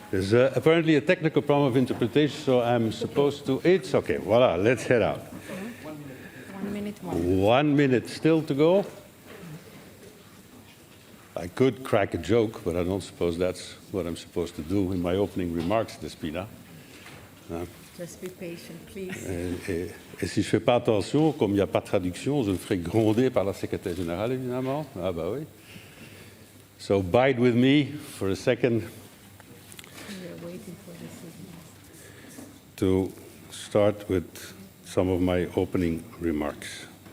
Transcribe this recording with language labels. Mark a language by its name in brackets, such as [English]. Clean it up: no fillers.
[English] There's apparently a technical problem of interpretation, so I'm supposed to... It's okay. Voila, let's head out. 1 minute more. 1 minute still to go. I could crack a joke, but I don't suppose that's what I'm supposed to do in my opening remarks, Despina. Just be patient, please. [French] Et si je ne fais pas attention, comme il n'y a pas de traduction, je me ferai gronder par la secrétaire générale, évidemment. Ah bah oui. [English] So bide with me for a second We are waiting for the signal. to start with some of my opening remarks.